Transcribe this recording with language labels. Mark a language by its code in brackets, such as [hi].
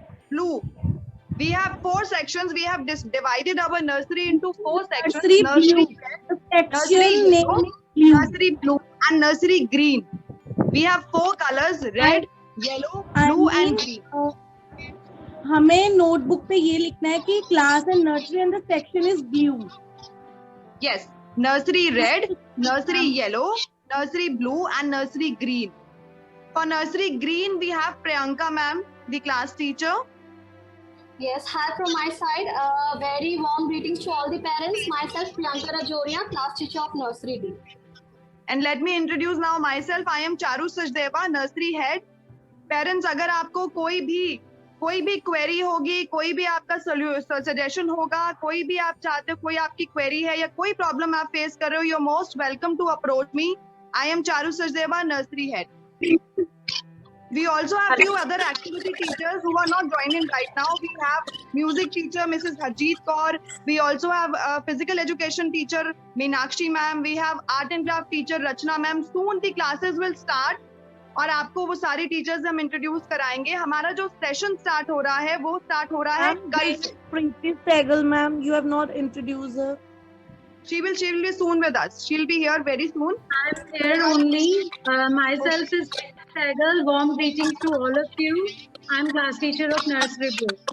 [en] Blue. We have 4 sections. We have divided our nursery into 4 sections. Nursery blue. The section name is blue. Nursery blue and nursery green. We have 4 colors: red, yellow, blue and green. [hi] हमें notebook पे ये लिखना है कि [en] Class and nursery and the section is blue. Yes, nursery red, nursery yellow, nursery blue and nursery green. For nursery green, we have Priyanka ma'am, the class teacher. Yes, hi from my side. Very warm greetings to all the parents. Myself, Priyanka Rajoria, class teacher of Nursery D. And let me introduce now myself. I am Charu Sachdeva, nursery head. [hi] Parents, अगर आपको कोई भी query होगी, कोई भी आपका suggestion होगा, कोई भी आप चाहते हो, कोई आपकी क्वेरी है या कोई प्रॉब्लम आप फेस कर रहे हो, [en] You are most welcome to approach me. I am Charu Sachdeva, nursery head. We also have few other activity teachers who are not joining right now. We have music teacher Mrs. Harjeet Kaur. We also have physical education teacher Meenakshi ma'am. We have art and craft teacher Rachna ma'am. Soon the classes will start. [hi] और आपको वो सारी teachers हम introduce कराएंगे. हमारा जो session start हो रहा है वो स्टार्ट हो रहा है कल से. [en] Preeti Sehgal ma'am, you have not introduced her. She will be soon with us. She'll be here very soon. I'm here only. Myself is Sehgal. Warm greetings to all of you. I'm class teacher of Nursery B.